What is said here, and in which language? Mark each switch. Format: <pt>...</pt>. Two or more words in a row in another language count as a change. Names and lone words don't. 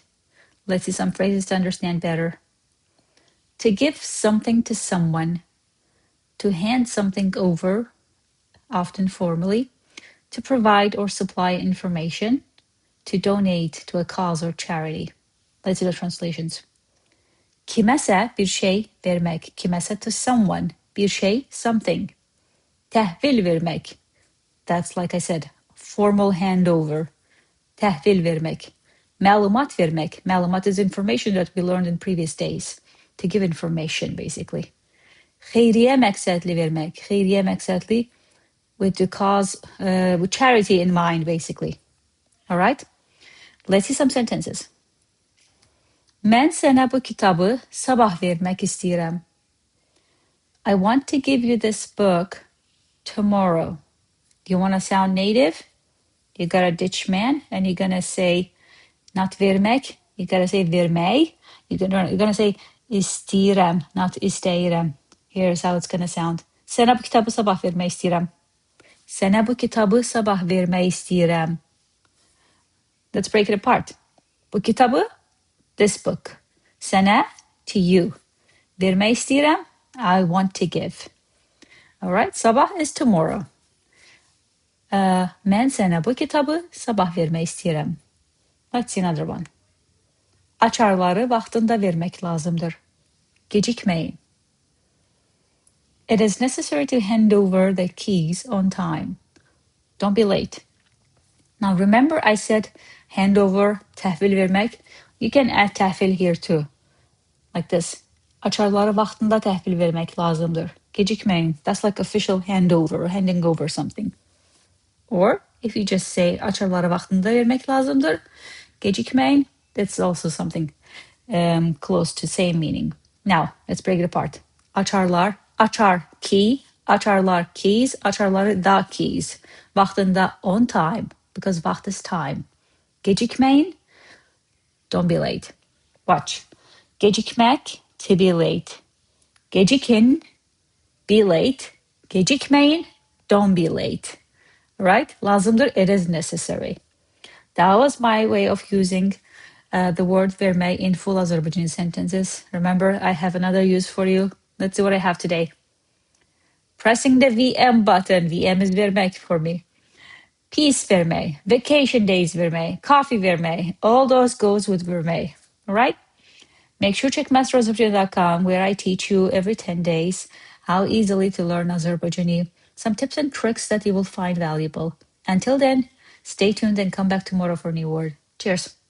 <en>Let's see some phrases to understand better. To give something to someone, to hand something over, often formally, to provide or supply information, to donate to a cause or charity. Let's see the translations.</en> <az>Kiməsə bir şey vermək. Kiməsə</az> <en>to someone.</en> <az>Bir şey, something. Təhvil vermək.</az> <en>That's, like I said, formal handover.</en> <az>Təhvil vermək. Məlumat vermək.</az> <en>Məlumat is information that we learned in previous days. To give information, basically.</en> <az>Xeyriyyə məqsədli vermək. Xeyriyyə məqsədli</az> <en>with the cause, with charity in mind, basically. All right? Let's see some sentences.</en> <az>Mən sənə bu kitabı sabah vermək istəyirəm.</az> <en>I want to give you this book tomorrow. Do you want to sound native? You gotta ditch man and you're gonna say not vermək, you gotta say vermək. You're gonna say istəyirəm, not istəyirəm. Here's how it's gonna sound.</en> <az>Sənə bu kitabı sabah vermək istəyirəm. Sənə bu kitabı sabah vermək istəyirəm.</az> <en>Let's break it apart.</en> <az>Bu kitabı,</az> <en>this book. Sənə, to you.</en> <az>Vermək istəyirəm,</az> <en>I want to give. All right, sabah is tomorrow.</en> <az>Mən sənə bu kitabı sabah vermək istəyirəm.</az> <en>Let's see another one.</en> <az>Açarları vaxtında vermək lazımdır. Gecikməyin.</az> <en>It is necessary to hand over the keys on time. Don't be late. Now remember I said hand over,</en> <az>təhvil vermək.</az> <en>You can add təhvil here too. Like this.</en> <az>Açarları vaxtında təhvil vermək lazımdır. Gecikməyin.</az> <en>That's like official handover, handing over something. Or if you just say</en> <az>açarları vaxtında vermək lazımdır, gecikməyin,</az> <en>that's also something close to same meaning. Now, let's break it apart.</en> <az>Açarlar, açar, key, açarlar, keys, açarları da keys.</az> <en>Vaxtında on time, because vaxt is time. Gecikməyin, don't be late. Watch. Gecikmək, to be late. Gecikin, be late. Gecikməyin, don't be late. Right? Lazımdır, it is necessary. That was my way of using the word vermək in full Azerbaijani sentences. Remember, I have another use for you. Let's see what I have today. Pressing the VM button. VM is vermək for me. Peace vermək. Vacation days vermək. Coffee vermək. All those goes with vermək. All right? Make sure to check masterazerbaijani.com where I teach you every 10 days how easily to learn Azerbaijani, some tips and tricks that you will find valuable. Until then, stay tuned and come back tomorrow for a new word. Cheers.</en>